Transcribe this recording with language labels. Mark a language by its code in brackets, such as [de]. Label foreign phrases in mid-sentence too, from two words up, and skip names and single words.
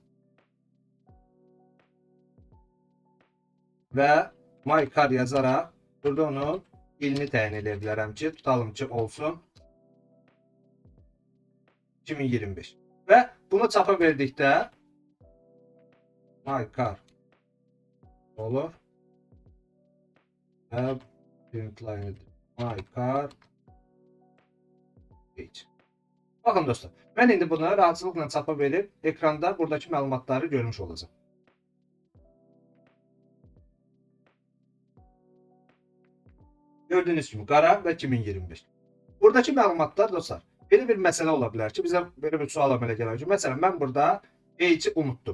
[az] Və [en] my car [az] yazaraq burada onun ilini təyin edə bilərəm ki, tutalım ki, olsun 2025. Və bunu çapa verdikdə [en] my car [az] olur. [en] Və printline my car page. [az] Baxın dostlar, mən indi bunu rahatçılıqla çapa verib ekranda buradakı məlumatları görmüş olacağım. Gördüyünüz kimi qara və 2025. Buradakı məlumatlar dostlar, belə bir məsələ ola bilər ki, bizə belə bir sual əmələ gələr ki, məsələn, mən burada age'i unutdum.